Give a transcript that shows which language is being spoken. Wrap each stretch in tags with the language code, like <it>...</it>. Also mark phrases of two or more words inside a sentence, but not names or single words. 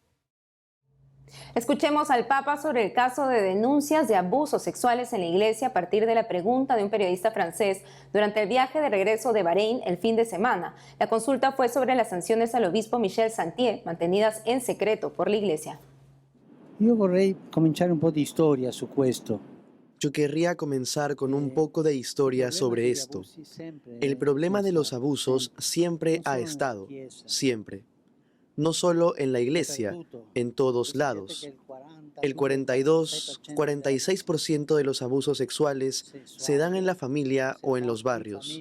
<es>Escuchemos al Papa sobre el caso de denuncias de abusos sexuales en la Iglesia a partir de la pregunta de un periodista francés durante el viaje de regreso de Bahrein el fin de semana. La consulta fue sobre las sanciones al obispo Michel Santier, mantenidas en secreto por la Iglesia.</es> <it>Io vorrei cominciare un po' di storia su questo.</it> <es>Yo querría comenzar con un poco de historia sobre esto. El problema de los abusos siempre ha estado, siempre. No solo en la Iglesia, en todos lados. El 42-46% de los abusos sexuales se dan en la familia o en los barrios.</es>